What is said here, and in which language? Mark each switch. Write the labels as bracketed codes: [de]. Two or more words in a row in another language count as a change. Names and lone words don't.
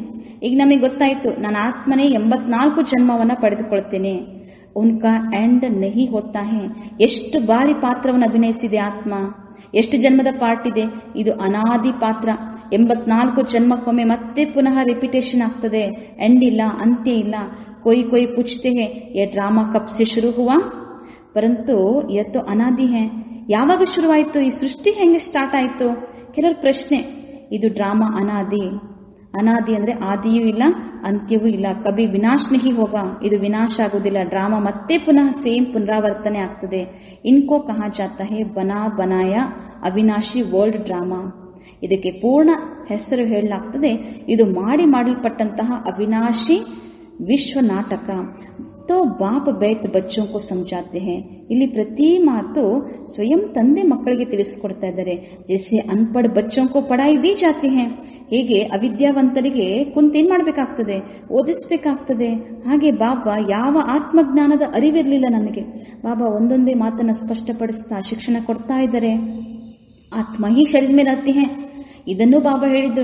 [kn] ಈಗ ನಮಗೆ ಗೊತ್ತಾಯ್ತು, ನನ್ನ ಆತ್ಮನೇ 84 ಜನ್ಮವನ್ನ ಪಡೆದುಕೊಳ್ತೇನೆ. [hi] उनका एंड नहीं होता है. [kn] ಎಷ್ಟು ಬಾರಿ ಪಾತ್ರವನ್ನು ಅಭಿನಯಿಸಿದೆ ಆತ್ಮ, ಎಷ್ಟು ಜನ್ಮದ ಪಾರ್ಟ್ ಇದೆ. ಇದು ಅನಾದಿ ಪಾತ್ರ. 84 ಜನ್ಮಕ್ಕೊಮ್ಮೆ ಮತ್ತೆ ಪುನಃ ರಿಪಿಟೇಷನ್ ಆಗ್ತದೆ. ಎಂಡ್ ಇಲ್ಲ, ಅಂತ್ಯ ಇಲ್ಲ. [hi] कोई पूछते हैं ये ड्रामा कब से शुरू हुआ, परंतु यह तो ಅನಾದಿ है. [kn] ಯಾವಾಗ ಶುರುವಾಯಿತು, ಈ ಸೃಷ್ಟಿ ಹೆಂಗೆ ಸ್ಟಾರ್ಟ್ ಆಯಿತು? ಕೆಲವರು ಪ್ರಶ್ನೆ. ಇದು ಡ್ರಾಮಾ ಅನಾದಿ. ಅನಾದಿ ಅಂದ್ರೆ ಆದಿಯೂ ಇಲ್ಲ, ಅಂತ್ಯವೂ ಇಲ್ಲ. [hi] कभी विनाश नहीं होगा. [kn] ಇದು ವಿನಾಶ ಆಗುವುದಿಲ್ಲ. ಡ್ರಾಮಾ ಮತ್ತೆ ಪುನಃ ಸೇಮ್ ಪುನರಾವರ್ತನೆ ಆಗ್ತದೆ. [hi] इनको कहा जाता है बनाया अविनाशी [en] world drama. [kn] ಇದಕ್ಕೆ ಪೂರ್ಣ ಹೆಸರು ಹೇಳಲಾಗ್ತದೆ. ಇದು ಮಾಡಲ್ಪಟ್ಟಂತಹ ಅವಿನಾಶಿ ವಿಶ್ವ ನಾಟಕ. [hi] तो बाप बैठ बच्चों को समझाते हैं. [kn] ಇಲ್ಲಿ ಪ್ರತಿ ಮಾತು ಸ್ವಯಂ ತಂದೆ ಮಕ್ಕಳಿಗೆ ತಿಳಿಸಿಕೊಡ್ತಾ ಇದ್ದಾರೆ. [hi] जैसे अनपढ़ बच्चों को ಪढ़ाई दी जाती है. [kn] ಹೇಗೆ ಅವಿದ್ಯಾವಂತರಿಗೆ ಕುಂತೇನ್ ಮಾಡಬೇಕಾಗ್ತದೆ, ಓದಿಸಬೇಕಾಗ್ತದೆ. ಹಾಗೆ ಬಾಬಾ ಯಾವ ಆತ್ಮಜ್ಞಾನದ ಅರಿವಿರಲಿಲ್ಲ ನಮಗೆ. ಬಾಬಾ ಒಂದೊಂದೇ ಮಾತನ್ನ ಸ್ಪಷ್ಟಪಡಿಸ್ತಾ ಶಿಕ್ಷಣ ಕೊಡ್ತಾ ಇದ್ದಾರೆ. [hi] आत्मा ही शरीर में रहती है. [kn] ಇದನ್ನು ಬಾಬಾ ಹೇಳಿದ್ರು.